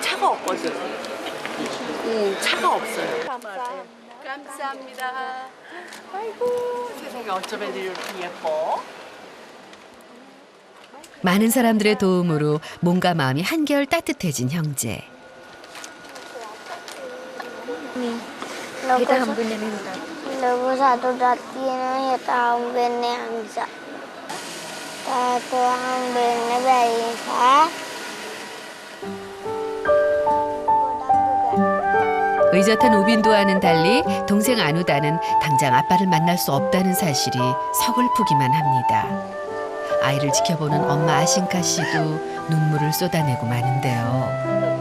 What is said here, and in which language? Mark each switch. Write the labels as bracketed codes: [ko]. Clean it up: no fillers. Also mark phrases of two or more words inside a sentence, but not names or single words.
[ko] 차가 없거든. 차가 없어요. 감사합니다. 아이고 세상에 어쩜 애들이 이렇게 예뻐. 많은 사람들의 도움으로 몸과 마음이 한결 따뜻해진 형제. [si] ලොකු සතුටක් තියෙනවා හිත හම්බෙන්නේ නිසා. තාත්තා හම්බෙන්න බැරි නිසා. [ko] 의젓한 우빈도와는 달리 동생 안우다는 당장 아빠를 만날 수 없다는 사실이 서글프기만 합니다. 아이를 지켜보는 엄마 아신카 씨도 눈물을 쏟아내고 마는데요.